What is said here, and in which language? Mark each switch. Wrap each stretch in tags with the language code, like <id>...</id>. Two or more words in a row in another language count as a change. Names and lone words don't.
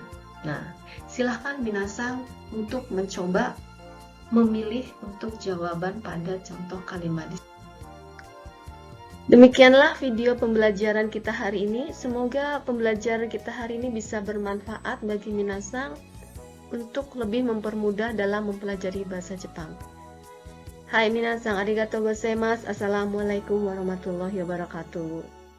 <id>Nah, silahkan minasang untuk mencoba memilih untuk jawaban pada contoh kalimat. Demikianlah video pembelajaran kita hari ini. Semoga pembelajaran kita hari ini bisa bermanfaat bagi minasang untuk lebih mempermudah dalam mempelajari bahasa Jepang.</id> <ja>Hai みなさん、ありがとうございます.</ja> <ar>السلام عليكم ورحمة الله وبركاته.</ar>